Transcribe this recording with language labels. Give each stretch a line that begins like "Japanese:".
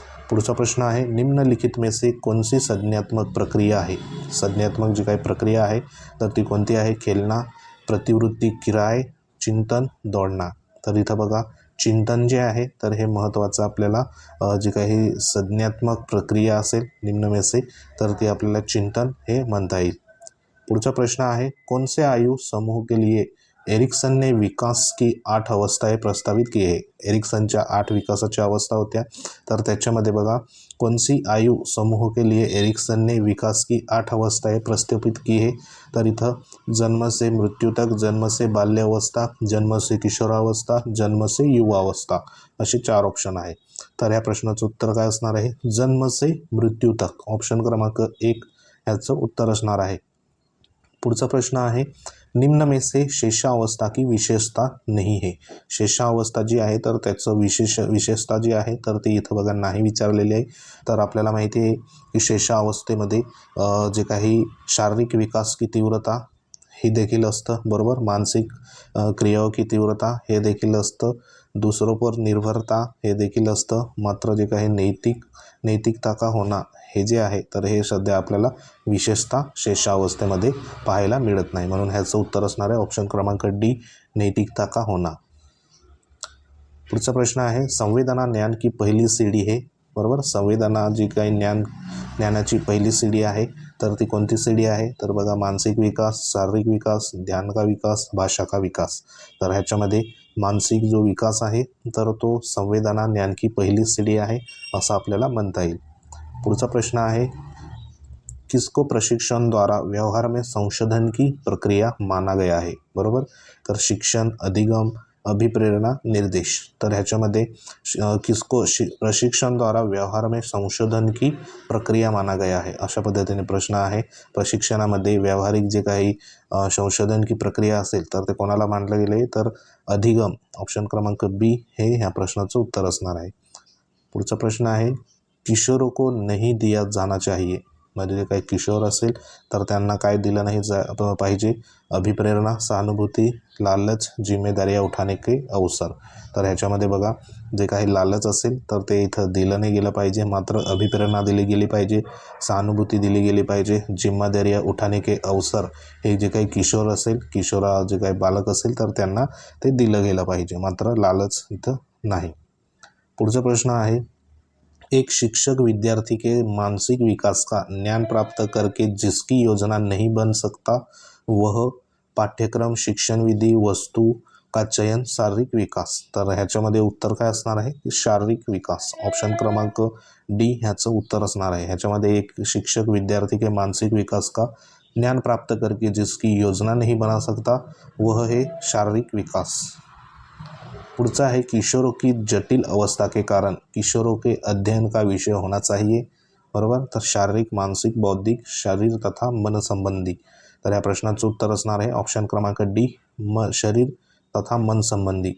Marathi: पुढचा प्रश्न आहे,
Hindi: निम्नलिखित में से कौन सी संज्ञात्मक प्रक्रिया
Marathi: आहे, संज्ञात्मक जी काही प्रक्रिया आहे, तर ती कोणती आहे, खेळणा, प्रतिवृत्ती, किराय, चिंतन, दौडना। तर इथं बघा चिंतन जे आहे, तर हे महत्त्वाचं आपल्याला जी काही संज्ञात्मक प्रक्रिया असेल
Hindi: निम्न में से,
Marathi: तर ती आपल्याला चिंतन हे म्हणता येईल। पुढचा प्रश्न आहे,
Hindi: कौन से आयु समूह के लिए एरिक्सन ने विकास की 8 अवस्थाएं प्रस्तावित की आहे।
Marathi: एरिक्सनच्या 8 विकासाच्या अवस्था होत्या, तर त्याच्यामध्ये बघा
Hindi: कोणसी आयु समूह के लिए एरिक्सन ने विकास की 8 अवस्थाएं प्रस्तावित की है।
Marathi: तर इथं जन्म से मृत्यू तक, जन्म से बाल्यावस्था, जन्म से किशोरावस्था, जन्म से युवावस्था असे 4 ऑप्शन आहे। तर ह्या प्रश्नाचं उत्तर काय असणार आहे, जन्म से मृत्यू तक, ऑप्शन क्रमांक 1 ह्याचं उत्तर असणार आहे। पुढचा प्रश्न आहे,
Hindi: निम्न में से शेषावस्था की विशेषता नहीं है।
Marathi: शेषावस्था जी आहे, तर त्याचं विशेषता जी आहे, तर ती इथं बघा नाही विचारलेली आहे। तर आपल्याला माहिती आहे की शेषावस्थेमध्ये जे काही
Hindi: शारीरिक विकास की तीव्रता
Marathi: ही देखील असतं, बरोबर,
Hindi: मानसिक क्रियाओं की तीव्रता
Marathi: हे देखील असतं,
Hindi: दूसरों पर निर्भरता
Marathi: हे देखील असतं, मात्र जे काही
Hindi: नैतिकता का होना
Marathi: हे जे आहे, तर हे सध्या आपल्याला विशेषतः शेषावस्थेमध्ये पाहायला मिळत नाही, म्हणून ह्याचं उत्तर असणार आहे ऑप्शन क्रमांक डी, नैतिकता का होना। पुढचा प्रश्न आहे,
Hindi: संवेदना ज्ञान की पहिली सीढ़ी है,
Marathi: बरोबर, संवेदना जी काही ज्ञानाची पहिली सीढ़ी आहे, तर ती कोणती सीढ़ी आहे, तर बघा मानसिक विकास, शारीरिक विकास,
Hindi: ध्यान का विकास, भाषा का विकास।
Marathi: तर ह्याच्यामध्ये मानसिक जो विकास आहे, तर तो
Hindi: संवेदना ज्ञान की पहिली सीढ़ी
Marathi: आहे असं आपल्याला म्हणता येईल। पुढचा प्रश्न आहे,
Hindi: किसको प्रशिक्षण द्वारा व्यवहार में संशोधन की प्रक्रिया माना गया है, बरोबर. तर शिक्षण, अधिगम, अभिप्रेरणा, निर्देश. तर ह्याच्यामध्ये किसको प्रशिक्षण द्वारा व्यवहार में संशोधन की प्रक्रिया माना गया है,
Marathi: अशा पद्धतीने प्रश्न आहे. प्रशिक्षणामध्ये व्यावहारिक जे काही
Hindi: संशोधन की प्रक्रिया
Marathi: असेल तर ते कोणाला मानले गेले, तर अधिगम, ऑप्शन क्रमांक बी हे ह्या प्रश्नाचं उत्तर असणार आहे. पुढचा प्रश्न आहे,
Hindi: किशोरों को नहीं दिया जाना चाहिए,
Marathi: मध्ये जे काही किशोर असेल तर त्यांना काय दिलं नाही पाहिजे, अभिप्रेरणा, सहानुभूती, लालच,
Hindi: जिम्मेदारियां उठाने के अवसर.
Marathi: तर ह्याच्यामध्ये बघा, जे काही लालच असेल तर ते इथं दिलं नाही गेलं पाहिजे, मात्र अभिप्रेरणा दिली गेली पाहिजे, सहानुभूती दिली गेली पाहिजे,
Hindi: जिम्मेदारियां उठाने के अवसर
Marathi: हे जे काही किशोर असेल, जे काही बालक असेल तर त्यांना ते दिलं गेलं पाहिजे, मात्र लालच इथं नाही. पुढचा प्रश्न आहे,
Hindi: एक शिक्षक विद्यार्थी के मानसिक विकास का ज्ञान प्राप्त करके जिसकी योजना नहीं बन सकता वह पाठ्यक्रम, शिक्षण विधि, वस्तू का चयन, शारीरिक विकास.
Marathi: तर ह्याच्यामध्ये उत्तर काय असणार आहे, शारीरिक विकास, ऑप्शन क्रमांक डी ह्याचं उत्तर असणार आहे.
Hindi: ह्याच्यामध्ये एक शिक्षक विद्यार्थी के मानसिक विकास का ज्ञान प्राप्त करके जिसकी योजना नहीं बना सकता वह है शारीरिक विकास. पुढचा है, किशोरों की जटिल अवस्था के कारण किशोरों के अध्ययन का विषय होना चाहिए, बरोबर.
Marathi: तर शारीरिक, मानसिक, बौद्धिक,
Hindi: शरीर तथा मन संबंधी.
Marathi: तर ह्या प्रश्नाचं उत्तर असणार आहे ऑप्शन क्रमांक डी,
Hindi: शरीर तथा मन संबंधी.